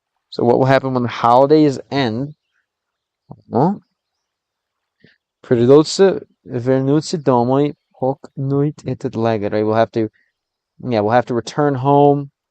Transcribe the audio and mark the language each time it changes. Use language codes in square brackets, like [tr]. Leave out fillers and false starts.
[en] So what will happen when the holidays end? Huh? [ru] Придется вернуться домой, покинуть этот лагерь. [en] Right? We'll have to return home.